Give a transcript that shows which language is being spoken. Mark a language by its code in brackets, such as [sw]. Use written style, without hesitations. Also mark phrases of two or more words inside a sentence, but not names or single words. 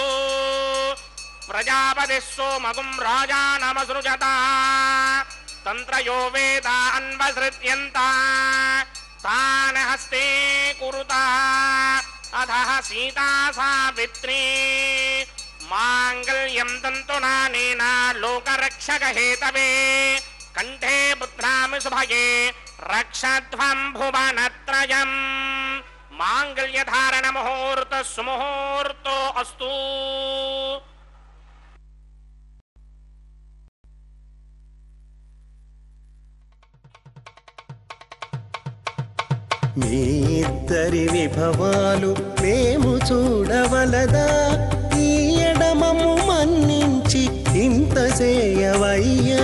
[sa] प्रजापतिः सोमगुं राजानमसृजता तन्त्रयो वेदा अन्वसृत्यन्ता तान् हस्ते कुरुता अधः सीता सावित्री मांगल्यं तन्तुनानेन लोकरक्षकहेतवे कंठे बध्नामि शुभये रक्षध्वं भुवनत्रयम्। मांगल्यधारण मुहूर्तः सुमुहूर्तो अस्तु। [te] మీ ఇద్దరి విభవాలు మేము చూడవలదా, ఈ ఎడమము మన్నించి ఇంత చేయవయ్యా.